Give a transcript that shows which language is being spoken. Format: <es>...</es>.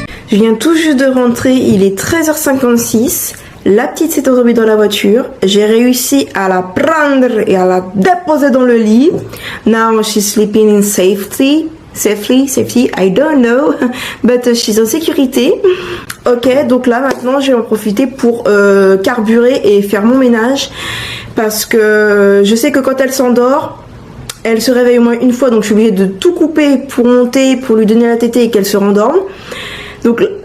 <fr>Je viens tout juste de rentrer, il est 13h56. La petite s'est endormie dans la voiture. J'ai réussi à la prendre et à la déposer dans le lit.</fr> <en>Now she's sleeping in safety, I don't know, but she's</en> <fr>en sécurité. Ok, donc là maintenant je vais en profiter pour carburer et faire mon ménage. Parce que je sais que quand elle s'endort, elle se réveille au moins une fois. Donc je suis obligée de tout couper pour monter, pour lui donner la tétée et qu'elle se rendorme. Donc</fr>